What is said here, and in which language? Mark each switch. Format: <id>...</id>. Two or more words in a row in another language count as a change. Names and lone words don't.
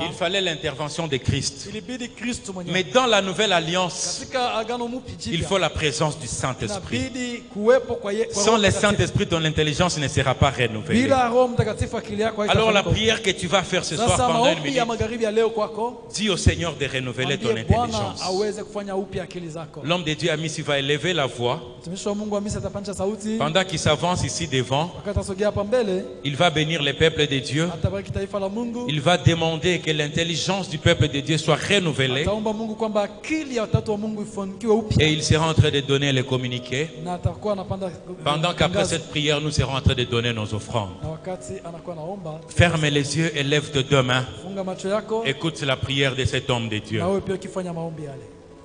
<fr>il fallait l'intervention de Christ.</fr> <sw>ilibidi Kristo</sw> <fr>Mais</fr> <sw>mwenyewe.</sw> <fr>dans la nouvelle alliance,</fr> <sw>Katika agano mpya</sw> <fr>il</fr> <sw>jipya</sw> <fr>faut la présence du Saint-Esprit.</fr> <sw>inabidi kuwepo kwa</sw> <fr>Sans</fr> <sw>Roho</sw> <fr>le</fr> <sw>Mtakatifu.</sw> <fr>Saint-Esprit, ton intelligence ne sera pas renouvelée.</fr> <sw>Bila Roho Mtakatifu akili yako</sw> <fr>Alors la</fr> <sw>haitafanyika.</sw> <fr>prière que tu vas faire ce soir</fr> <sw>Sasa</sw> <fr>pendant une</fr> <sw>maombi ya</sw> <fr>minute,</fr> <sw>magharibi ya leo kwako,</sw> <fr>dis au Seigneur de renouveler ton</fr> <sw>mwambie Bwana</sw> <fr>intelligence.</fr> <sw>aweze kufanya upya akili zako.</sw> <fr>L'homme de Dieu Amici va élever la voix.</fr> <sw>Mtumishi wa Mungu Hamisi atapandisha sauti</sw> <fr>Pendant qu'il s'avance ici devant,</fr> <sw>wakati asogea hapa mbele,</sw> <fr>il va bénir le peuple de Dieu.</fr> <sw>atabariki taifa la Mungu.</sw> <fr>Il va demander que l'intelligence du peuple de Dieu soit renouvelée.</fr> <sw>Ataomba Mungu kwamba akili ya watoto wa Mungu ifanikiwe upya,</sw> <fr>Et il sera en train de donner les communiqués.</fr> <sw>na atakuwa anapanda</sw> <fr>Pendant qu'après</fr> <sw>ngazi.</sw> <fr>cette prière, nous serons en train de donner nos offrandes.</fr> <sw>Na wakati anakuwa naomba,</sw> <fr>Ferme les yeux et lève tes deux mains.</fr> <sw>funga macho yako</sw> <fr>Écoute la prière de cet homme de Dieu.</fr> <sw>na wewe pia ukifanya maombi yale.</sw>